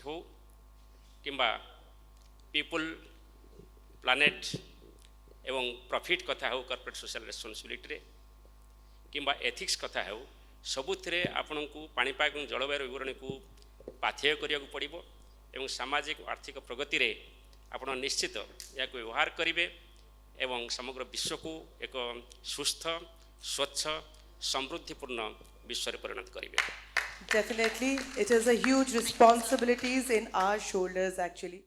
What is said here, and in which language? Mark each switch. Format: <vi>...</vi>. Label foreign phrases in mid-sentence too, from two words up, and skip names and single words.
<or>ହେଉ କିମ୍ବା</or> <en>people planet</en> <or>ଏବଂ ପ୍ରଫିଟ୍ କଥା ହେଉ</or> <en>corporate social responsibilityରେ</en> <or>କିମ୍ବା ଏଥିକ୍ସ କଥା ହେଉ, ସବୁଥିରେ ଆପଣଙ୍କୁ ପାଣିପାଗ ଏବଂ ଜଳବାୟୁର ବିବରଣୀକୁ ପାଥେୟ କରିବାକୁ ପଡ଼ିବ ଏବଂ ସାମାଜିକ ଆର୍ଥିକ ପ୍ରଗତିରେ ଆପଣ ନିଶ୍ଚିତ ଏହାକୁ ବ୍ୟବହାର କରିବେ ଏବଂ ସମଗ୍ର ବିଶ୍ୱକୁ ଏକ ସୁସ୍ଥ, ସ୍ୱଚ୍ଛ, ସମୃଦ୍ଧିପୂର୍ଣ୍ଣ ବିଶ୍ୱରେ ପରିଣତ କରିବେ।</or> <en>Definitely, it is a huge responsibilities in our shoulders actually.</en>